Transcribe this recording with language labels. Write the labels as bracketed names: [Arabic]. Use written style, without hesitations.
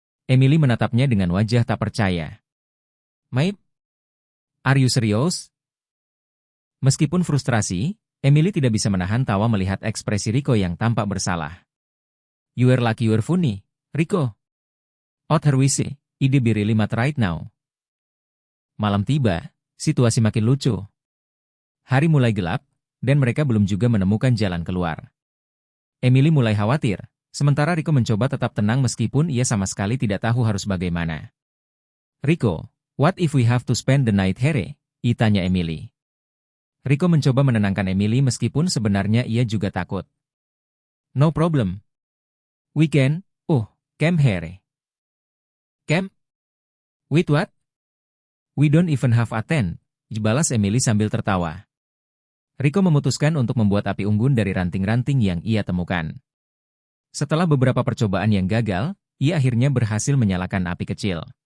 [Indonesian] Emily menatapnya dengan wajah tak percaya. [English] "Maib? Are you serious?" [Indonesian] Meskipun frustrasi, Emily tidak bisa menahan tawa melihat ekspresi Rico yang tampak bersalah. [English] "You are lucky you're funny, Rico. Out here we see, ide be really mad right now." [Indonesian] Malam tiba, situasi makin lucu. Hari mulai gelap, dan mereka belum juga menemukan jalan keluar. Emily mulai khawatir, sementara Rico mencoba tetap tenang meskipun ia sama sekali tidak tahu harus bagaimana. [English] "Rico, what if we have to spend the night here?" [Indonesian] tanya Emily. Rico mencoba menenangkan Emily meskipun sebenarnya ia juga takut. [English] "No problem. We can, camp here." "Camp? With what? We don't even have a tent," [Indonesian] balas Emily sambil tertawa. Rico memutuskan untuk membuat api unggun dari ranting-ranting yang ia temukan. Setelah beberapa percobaan yang gagal, ia akhirnya berhasil menyalakan api kecil.